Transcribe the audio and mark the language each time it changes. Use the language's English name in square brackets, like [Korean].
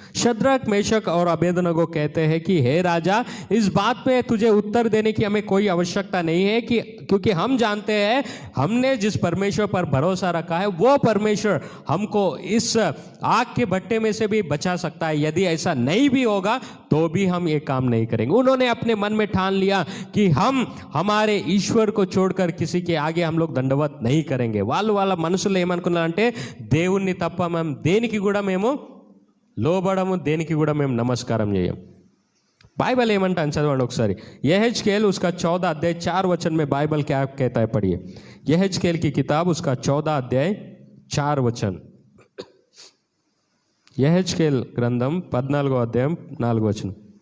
[Hindi] Shadrach, Meshach और Abednego कहते हैं कि हे राजा, इस बात पे तुझे उत्तर देने की हमें कोई आवश्यकता नहीं है, क्योंकि हम जानते हैं हमने जिस परमेश्वर पर भरोसा रखा है वो परमेश्वर हमको इस आग के भट्टे में से भी बचा सकता है। यदि ऐसा नहीं भी होगा तो भी हम ये काम नहीं करेंगे। उन्होंने अपने मन में ठान लिया कि हम हमारे ईश्वर को छोड़कर किसी के आगे हम लोग दंडवत नहीं करेंगे। [Telugu] వాళ్ళ మనసులో ఏమనుకున్నారంటే దేవుణ్ణి తప్ప మేము దేనికి కూడా మేము లోబడము, దేనికి కూడా మేము నమస్కారం చేయం। बाइबल ఏమంటాను చదవండి ఒకసారి। [Hindi] यहेजकेल उसका 14 अध्याय 4 वचन में बाइबल क्या कहता है, पढ़िए। यहेजकेल की किताब उसका 14 अध्याय 4 वचन। यहेजकेल ग्रंथम 14 अध्याय 4 वचन।